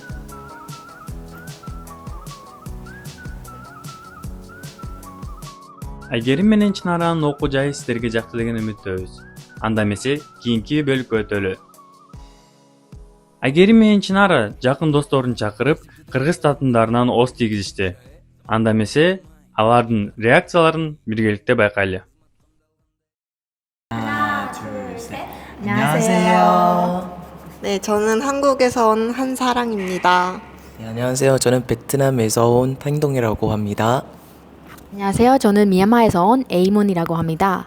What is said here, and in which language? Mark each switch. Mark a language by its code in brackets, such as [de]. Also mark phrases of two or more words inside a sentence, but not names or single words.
[ky] Айгерим менен Чынаранын окуу жайы сиздерге жакты деген үмүттөбүз. Анда эмесе кийинки бөлүккө өтөлү. Айгерим менен Чынара жакын досторун чакырып, кыргыз татымдарынан ооз тийгизишти. Анда эмесе алардын реакцияларын биргеликте байкайлы. [ko] 안녕하세요. 네, 저는 한국에서 온 한사랑입니다. 네, 안녕하세요. 저는 베트남에서 온 팽동이라고 합니다. 안녕하세요. 저는 미얀마에서 온 에이몬이라고 합니다.